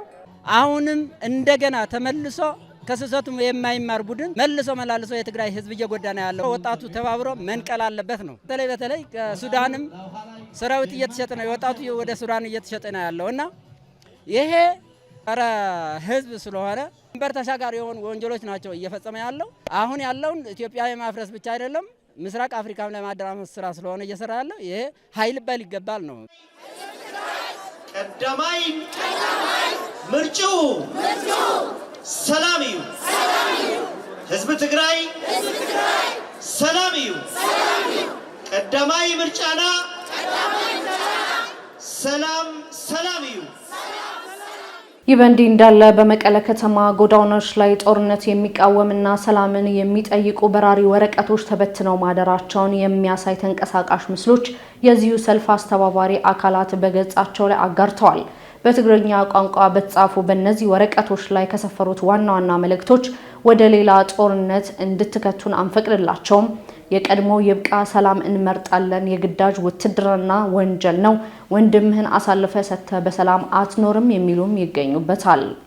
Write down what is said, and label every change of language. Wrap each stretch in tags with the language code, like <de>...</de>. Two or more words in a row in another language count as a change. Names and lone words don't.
<am>አሁንም እንደገና ተመልሶ ከስህተቱ የማይማር ቡድን መልሶ መላልሶ የትግራይ ህዝብ እየጎዳ ነው ያለው። ወጣቱ ተባብሮ መንቀል አለበት ነው። በተለይ ከሱዳንም ሰራዊት እየተሸጠ ነው፣ ወጣቱ ወደ ሱዳን እየተሸጠ ነው ያለውና ይሄ ኧረ ህዝብ ስለሆነ ድንበር ተሻጋሪ የሆኑ ወንጀሎች ናቸው እየፈጸመ ያለው። አሁን ያለውን ኢትዮጵያ የማፍረስ ብቻ አይደለም ምስራቅ አፍሪካም ለማደራመስ ስራ ስለሆነ እየሰራ ያለው ይሄ ኃይል ባል ይገባል ነው።</am> <ti>ቀዳማይ ምርጫው ሰላም እዩ፣ ህዝብ ትግራይ ሰላም እዩ። ቀዳማይ ምርጫና ሰላም እዩ።</ti> <am>ይህ በእንዲህ እንዳለ በመቀለ ከተማ ጎዳናዎች ላይ ጦርነት የሚቃወምና ሰላምን የሚጠይቁ በራሪ ወረቀቶች ተበትነው ማደራቸውን የሚያሳይ ተንቀሳቃሽ ምስሎች የዚሁ ሰልፍ አስተባባሪ አካላት በገጻቸው ላይ አጋርተዋል። በትግርኛ ቋንቋ በተጻፉ በእነዚህ ወረቀቶች ላይ ከሰፈሩት ዋና ዋና መልእክቶች ወደ ሌላ ጦርነት እንድትከቱን አንፈቅድላቸውም፣ የቀድሞ ይብቃ፣ ሰላም እንመርጣለን፣ የግዳጅ ውትድርና ወንጀል ነው፣ ወንድምህን አሳልፈ ሰጥተ በሰላም አትኖርም የሚሉም ይገኙበታል።</am>